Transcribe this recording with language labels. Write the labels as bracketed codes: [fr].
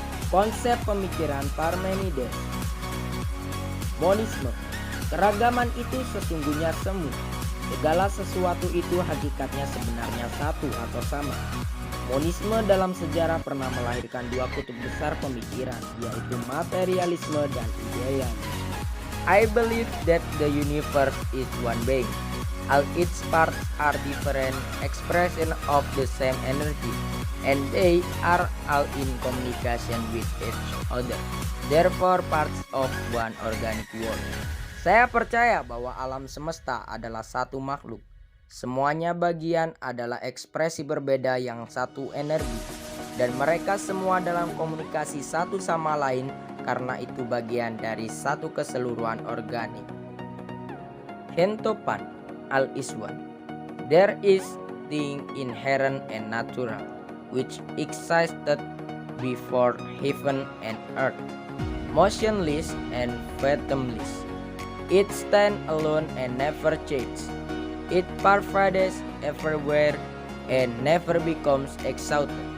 [id] Konsep pemikiran Parmenides. Monisme. Keragaman itu sesungguhnya semu. Segala sesuatu itu hakikatnya sebenarnya satu atau sama. Monisme dalam sejarah pernah melahirkan dua kutub besar pemikiran, yaitu materialisme dan idealisme. [en] I believe that the universe is one being. All its parts are different expressions of the same energy, and they are all in communication with each other. Therefore, parts of one organic world. [id] Saya percaya bahwa alam semesta adalah satu makhluk. Semuanya bagian adalah ekspresi berbeda yang satu energi, dan mereka semua dalam komunikasi satu sama lain karena itu bagian dari satu keseluruhan organik. Hentopan al-Iswan. [en] There is thing inherent and natural, which existed before heaven and earth, motionless and fathomless. It stands alone and never changes. It pervades everywhere and never becomes exhausted.